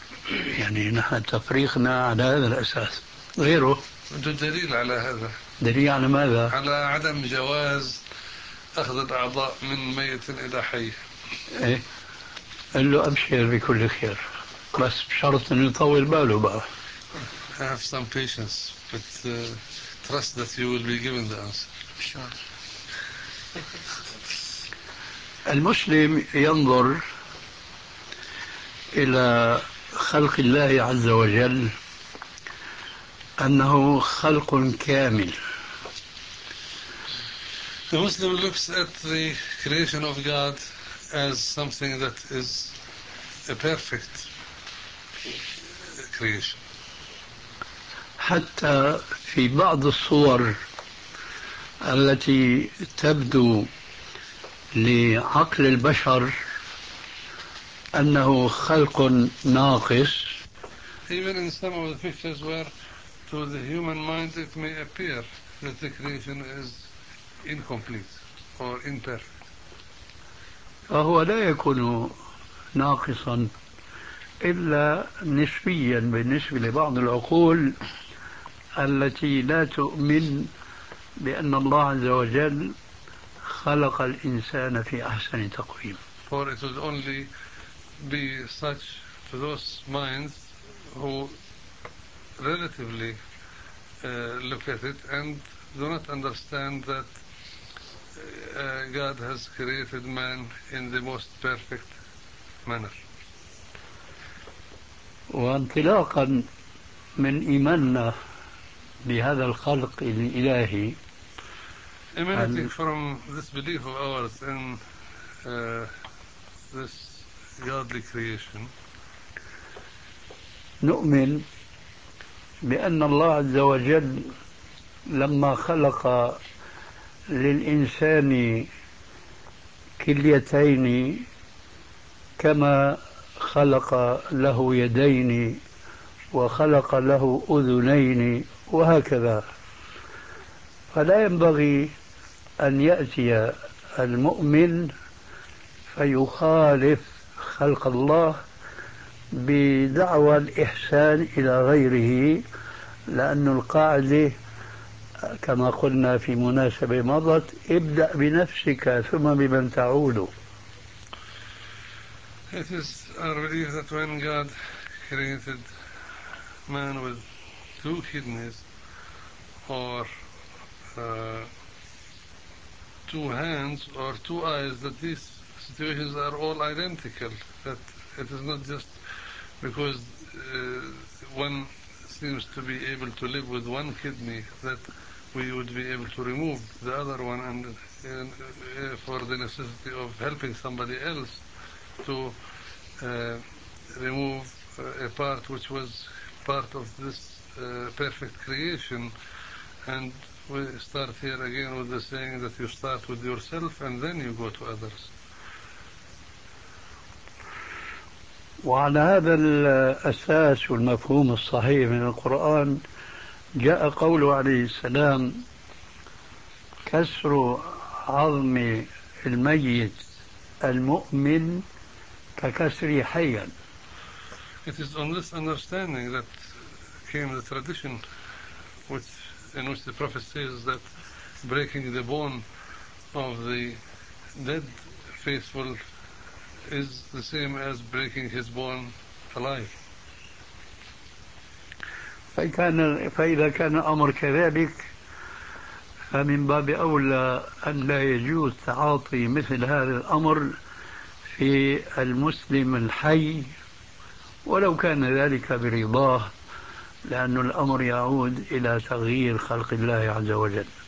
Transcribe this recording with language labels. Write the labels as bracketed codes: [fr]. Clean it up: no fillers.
[ar] يعني نحن تفريقنا على هذا الأساس غيره بده دليل على هذا. دليل على ماذا؟ على عدم جواز أخذ الأعضاء من ميت إلى حي. إيه قال له أبشر بكل خير بس بشرط أن يطول باله بقى. [en] I have some patience but trust that you will be given the answer. [ar] المسلم ينظر إلى خلق الله عز وجل أنه خلق كامل. [en] The Muslim looks at the creation of God as something that is a perfect creation. [ar] حتى في بعض الصور التي تبدو لعقل البشر أنه خلق ناقص. [en] Even in some of the pictures where to the human mind it may appear that the creation is incomplete or imperfect. [ar] فهو لا يكون ناقصا إلا نسبيا بالنسبة لبعض العقول التي لا تؤمن بأن الله عز وجل خلق الإنسان في أحسن تقويم. [en] For it would only be such to those minds who relatively look at it and do not understand that God has created man in the most perfect manner. [ar] وانطلاقا من إيماننا بهذا الخلق الإلهي. [en] Emanating from this belief of ours in this godly creation. [ar] نؤمن بأن الله عز وجل لما خلق للإنسان كليتين كما خلق له يدين وخلق له أذنين وهكذا، فلا ينبغي أن يأتي المؤمن فيخالف خلق الله بدعوى الإحسان إلى غيره، لأن القاعدة كما قلنا في مناسبة مضت ابدأ بنفسك ثم بمن تعود. [en] It is our belief that when God created man with two kidneys or two hands or two eyes, that these situations are all identical, that it is not just because one seems to be able to live with one kidney that we would be able to remove the other one and for the necessity of helping somebody else to remove a part which was part of this perfect creation. And we start here again with the saying that you start with yourself and then you go to others. [ar] وعلى هذا الأساس والمفهوم الصحيح من القرآن جاء قوله عليه السلام: كسر عظم الميت المؤمن ككسر حيا. [en] It is on this understanding that came the tradition which in which the prophet says that breaking the bone of the dead faithful is the same as breaking his bone alive. [ar] فإذا كان الأمر كذلك فمن باب أولى أن لا يجوز تعاطي مثل هذا الأمر في المسلم الحي ولو كان ذلك برضاه، لأن الأمر يعود إلى تغيير خلق الله عز وجل.